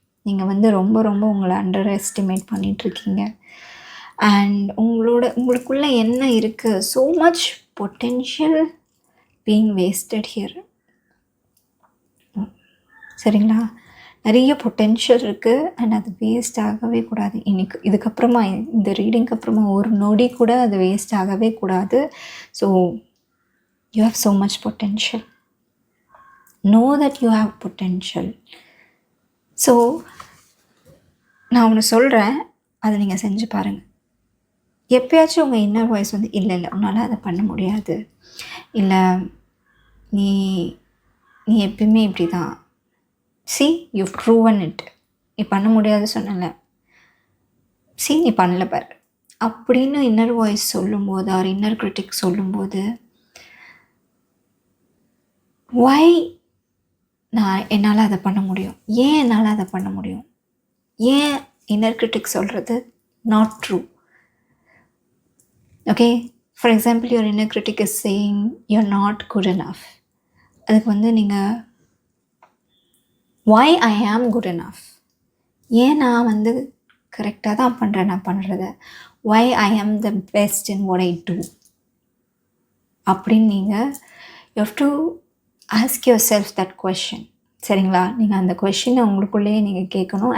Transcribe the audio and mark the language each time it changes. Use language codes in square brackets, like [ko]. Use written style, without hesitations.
[ta] நீங்கள் வந்து ரொம்ப ரொம்ப உங்களை அண்டர் எஸ்டிமேட் பண்ணிகிட்ருக்கீங்க. அண்ட் உங்களுக்குள்ளே என்ன இருக்குது, [en] So much potential being wasted here. [ta] சரிங்களா? நிறைய பொட்டென்ஷியல் இருக்குது அண்ட் அது வேஸ்ட் ஆகவே கூடாது. இதுக்கப்புறமா இந்த ரீடிங்க்கு அப்புறமா ஒரு நொடி கூட அது வேஸ்ட் ஆகவே கூடாது. [en] So you have so much potential. know that you have potential. [ta] So நான் ஒன்று சொல்கிறேன், அதை நீங்கள் செஞ்சு பாருங்கள். எப்போயாச்சும் உங்கள் இன்னர் வாய்ஸ் வந்து இல்லை உன்னால் அதை பண்ண முடியாது, இல்லை நீ எப்பயுமே இப்படி தான், [en] see you've proven it, [ta] நீ பண்ண முடியாது சொன்னல, see நீ பண்ணல பாரு அப்படின்னு இன்னர் வாய்ஸ் சொல்லும்போது ஆர் இன்னர் கிரிட்டிக் சொல்லும்போது, why என்னால் அதை பண்ண முடியும், ஏன் என்னால் அதை பண்ண முடியும், ஏன் இன்னர் கிரிட்டிக் சொல்கிறது not true. [en] Okay, for example your inner critic is saying you're not good enough. [ta] அதுக்கு வந்து நீங்கள் [en] why I am good enough. [ta] ஏன் நான் வந்து கரெக்டாக தான் பண்ணுறேன் நான் பண்ணுறத. [en] why I am the best in what I do [ta] அப்படின்னு நீங்கள் [en] you have to ask yourself that question. [ta] சரிங்களா? நீங்கள் அந்த கொஷினை உங்களுக்குள்ளேயே நீங்கள் கேட்கணும்.